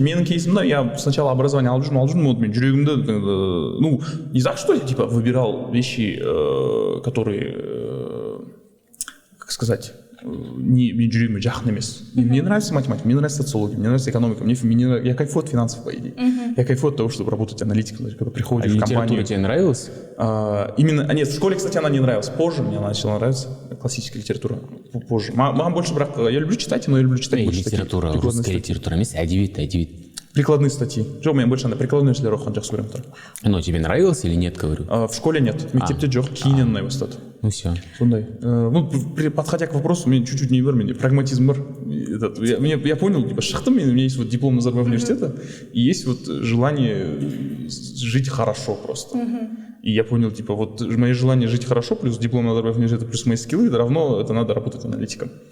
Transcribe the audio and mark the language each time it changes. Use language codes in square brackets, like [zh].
[kk] Менің кейсім, [ru] да, я сначала образование [kk] алып жүрмін, [ru] вот [kk] мен жүрегімді, [ru] не так, что я типа выбирал вещи, которые, как сказать, [kk] мен жүрегіме жақын емес. [ru] Мне нравится математика, мне нравится социология, мне нравится экономика, я кайфую от финансов, по идее. Я кайфую от того, чтобы работать аналитиком, когда приходишь в компанию. Литература тебе нравилась? Именно, нет, в школе, кстати, она не нравилась. Позже мне она начала нравиться, классическая литература. Позже. Маған больше, я люблю читать, но я люблю читать больше [kk] литература, [ru] русская литература [kk] емес, әдебиет. [ru] Прикладные статьи. [kk] Жоқ, мен больше андай прикладной нәрселер оқыған жақсы көремін. [ru] Но тебе нравилось или нет, говорю? В школе нет, [kk] мектепте жоқ, кейіннен ұнай бастады. [ru] Ну все. [kk] Сондай. [ru] Подходя к вопросу, мен чуть-чуть не бар, [kk] менде прагматизм бар. [ru] Я понял, типа, [kk] шықтым, [ru] у меня есть вот диплом Назарбаев университета, и есть вот желание жить хорошо просто. И я понял, типа, вот мое желание жить хорошо, плюс диплом Назарбаев университета, плюс мои скиллы, это равно, это надо работать аналитиком.